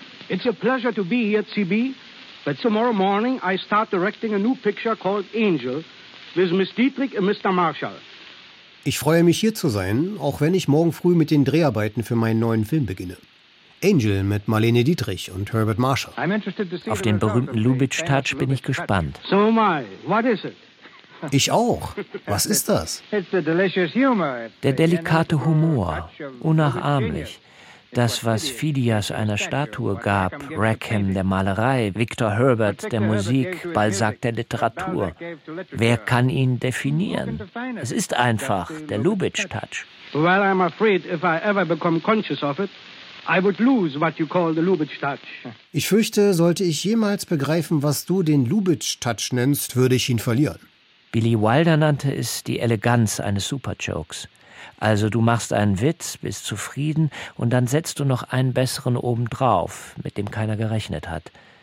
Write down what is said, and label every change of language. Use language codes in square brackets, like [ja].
[en] It's a pleasure to be here at CB, but tomorrow morning I start directing a new picture called Angel with Miss Dietrich and Mr. Marshall. [de] Ich freue mich, hier zu sein, auch wenn ich morgen früh mit den Dreharbeiten für meinen neuen Film beginne. Angel mit Marlene Dietrich und Herbert Marshall. [en] I'm interested to see [de] auf den berühmten Lubitsch-Touch bin ich gespannt. [en] So am I. What is it? [de] Ich auch. Was ist das? [en] It's a delicious humor. [de] Der delikate Humor, unnachahmlich. Das, was Phidias einer Statue gab, Rackham der Malerei, Victor Herbert der Musik, Balzac der Literatur. Wer kann ihn definieren? Es ist einfach der Lubitsch-Touch. [en] Well, I'm afraid if I ever become conscious of it, I would lose what you call the Lubitsch-Touch. [de] Ich fürchte, sollte ich jemals begreifen, was du den Lubitsch-Touch nennst, würde ich ihn verlieren. Billy Wilder nannte es die Eleganz eines Superjokes. Also du machst einen Witz, bist zufrieden und dann setzt du noch einen besseren obendrauf, mit dem keiner gerechnet hat.